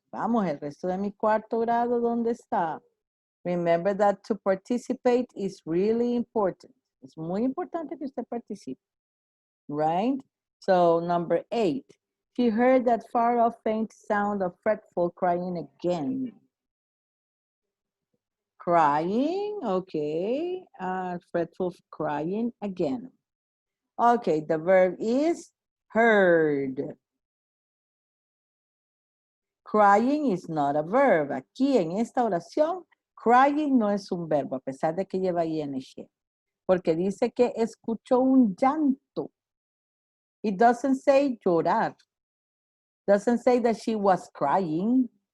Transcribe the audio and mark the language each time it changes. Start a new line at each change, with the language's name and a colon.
Spanish: Vamos, el resto de mi cuarto grado, ¿dónde está?
English: Remember that to participate is really important.
Spanish: Es muy importante que usted participe.
English: Right? So, number 8. She heard that far-off faint sound of fretful crying again. Crying, okay. Fretful crying again. Okay, the verb is heard. Crying is not a verb.
Spanish: Aquí en esta oración, crying no es un verbo, a pesar de que lleva ing. Porque dice que escuchó un llanto.
English: It doesn't say
Spanish: llorar.
English: Doesn't say that she was crying.